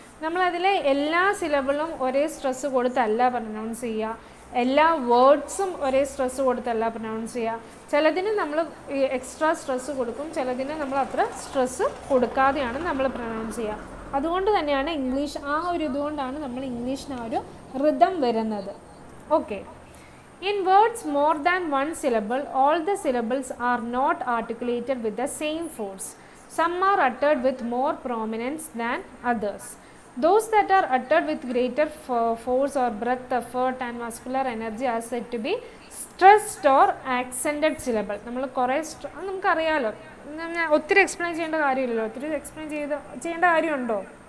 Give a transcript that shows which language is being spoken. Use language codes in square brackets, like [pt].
[ml] നമ്മളതിലെ എല്ലാ സിലബിളും ഒരേ stress കൊടുത്തല്ല pronounce ചെയ്യുക, എല്ലാ വേർഡ്സും ഒരേ സ്ട്രെസ്സ് കൊടുത്തല്ല പ്രൊനൗൺസ് ചെയ്യുക. ചിലതിന് നമ്മൾ എക്സ്ട്രാ സ്ട്രെസ്സ് കൊടുക്കും, ചിലതിന് നമ്മൾ അത്ര സ്ട്രെസ്സ് കൊടുക്കാതെയാണ് നമ്മൾ പ്രൊനൗൺസ് ചെയ്യുക. അതുകൊണ്ട് തന്നെയാണ് ഇംഗ്ലീഷ് ആ ഒരു ഇതുകൊണ്ടാണ് നമ്മൾ ഇംഗ്ലീഷിന് ആ ഒരു റിതം വരുന്നത്. [en] Okay, in words more than one syllable, all the syllables are not articulated with the same force. Some are uttered with more prominence than others. Those that are uttered with greater force or breath, effort and muscular energy are said to be stressed or accented syllable. [ml] നമ്മൾ കുറേ നമുക്കറിയാമല്ലോ, ഒത്തിരി explain ചെയ്യേണ്ട കാര്യമില്ലല്ലോ. ഒത്തിരി explain ചെയ്യേണ്ട കാര്യമുണ്ടോ?